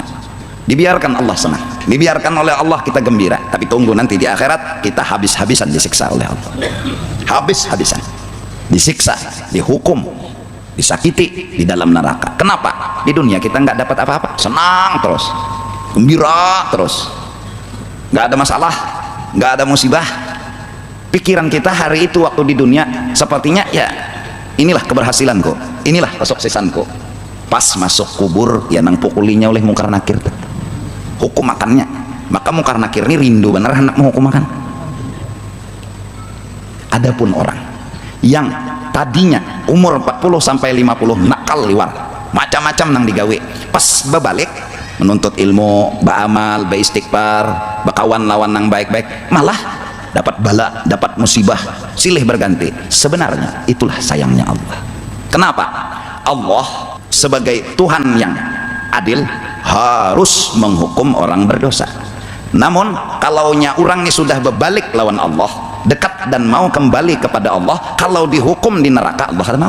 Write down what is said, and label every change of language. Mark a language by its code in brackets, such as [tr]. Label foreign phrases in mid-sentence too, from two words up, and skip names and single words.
[id] Dibiarkan Allah senang, dibiarkan oleh Allah kita gembira, tapi tunggu nanti di akhirat kita habis-habisan disiksa oleh Allah, habis-habisan disiksa, dihukum, disakiti di dalam neraka. Kenapa? Di dunia kita nggak dapat apa-apa, senang terus, gembira terus, nggak ada masalah, nggak ada musibah. Pikiran kita hari itu waktu di dunia sepertinya, ya inilah keberhasilanku, inilah kesuksesanku. [bjn] Pas masuk kubur ya nang pukulinya oleh mungkar nakir, hukum makannya. [id] Maka mungkar nakir ini rindu bener hendak mau hukum makan. Adapun orang yang tadinya umur 40 sampai 50 [bjn] nakal liwar, macam-macam nang digawe, pas bebalik [id] menuntut ilmu, beramal, beristighfar, [bjn] bakawan lawan nang baik-baik, [id] malah dapat bala, dapat musibah silih berganti. Sebenarnya itulah sayangnya Allah. Kenapa? Allah sebagai Tuhan yang adil harus menghukum orang berdosa. Namun kalaunya orang ini sudah berbalik lawan Allah, dekat dan mau kembali kepada Allah, kalau dihukum di neraka Allah tidak mau.